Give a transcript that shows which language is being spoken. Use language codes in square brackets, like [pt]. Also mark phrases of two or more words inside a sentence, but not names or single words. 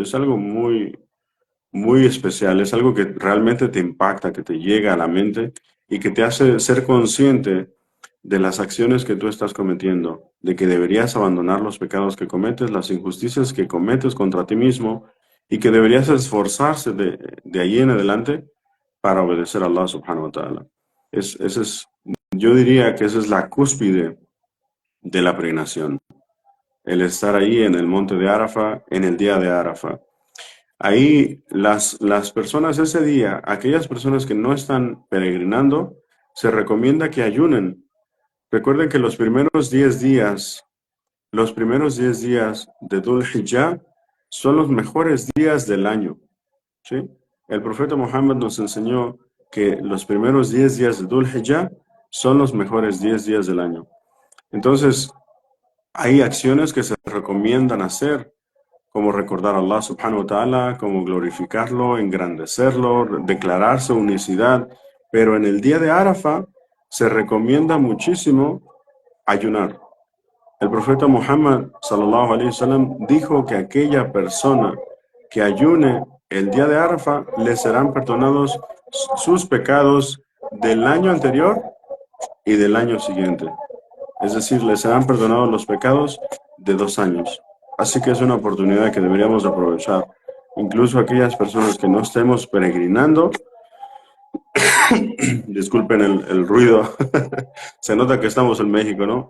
[es] Es algo muy, muy especial, es algo que realmente te impacta, que te llega a la mente y que te hace ser consciente de las acciones que tú estás cometiendo, de que deberías abandonar los pecados que cometes, las injusticias que cometes contra ti mismo y que deberías esforzarse de ahí en adelante para obedecer a Allah [ar] سبحانه وتعالى. [es] Ese es, yo diría que esa es la cúspide de la peregrinación, el estar ahí en el monte de Arafa, en el día de Arafa. Ahí las personas ese día, aquellas personas que no están peregrinando, se recomienda que ayunen. Recuerden que los primeros 10 días de Dhul Hijjah son los mejores días del año, ¿sí? El profeta Muhammad nos enseñó que los primeros 10 días de Dhul Hijjah son los mejores 10 días del año. Entonces, hay acciones que se recomiendan hacer como recordar a Allah [ar] سبحانه وتعالى, [es] como glorificarlo, engrandecerlo, declarar su unicidad. Pero en el día de Arafa se recomienda muchísimo ayunar. El profeta Muhammad sallallahu alaihi wasallam dijo que aquella persona que ayune el día de Arafa le serán perdonados sus pecados del año anterior y del año siguiente. Es decir, les serán perdonados los pecados de 2 años. Así que es una oportunidad que deberíamos aprovechar. Incluso aquellas personas que no estemos peregrinando, disculpen el ruido, se nota que estamos en México, ¿no?